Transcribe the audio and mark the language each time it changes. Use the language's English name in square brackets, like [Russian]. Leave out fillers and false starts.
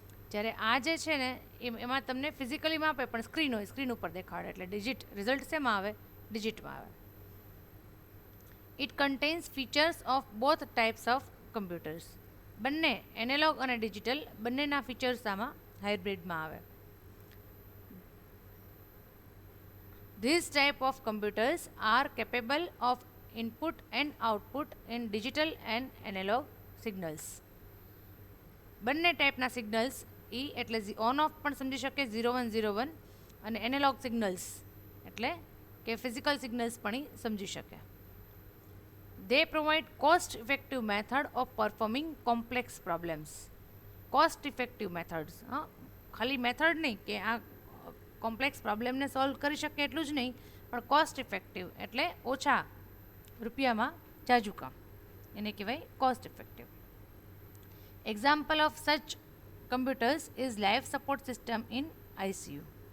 [Gujarati] જ્યારે આ જે છે ને એમાં તમને ફિઝિકલી માપે પણ સ્ક્રીન હોય, સ્ક્રીન ઉપર દેખાડે. એટલે ડિજિટ રિઝલ્ટ શેમાં આવે? ડિજિટમાં આવે. [English] It contains features of both types of computers. [Gujarati] બંને એનાલોગ અને ડિજિટલ બંનેના ફીચર્સ આમાં હાઇબ્રિડમાં આવે. [English] These type of computers are capable of input and output in digital and analog signals. [Gujarati] બંને ટાઈપના સિગ્નલ્સ એટલે ઓન ઓફ પણ સમજી શકે, 0101, અને એનાલોગ સિગ્નલ્સ એટલે કે ફિઝિકલ સિગ્નલ્સ પણ સમજી શકે. [English] They provide cost effective method of performing complex problems. [Gujarati] Cost effective methods, ખાલી મેથડ નહીં કે આ કોમ્પ્લેક્સ પ્રોબ્લેમને સોલ્વ કરી શકે એટલું જ નહીં, પણ કોસ્ટ ઇફેક્ટિવ એટલે ઓછા રૂપિયામાં જાજુ કામ, એને કહેવાય કોસ્ટ ઇફેક્ટિવ. [English] Example of such computers is life support system in ICU.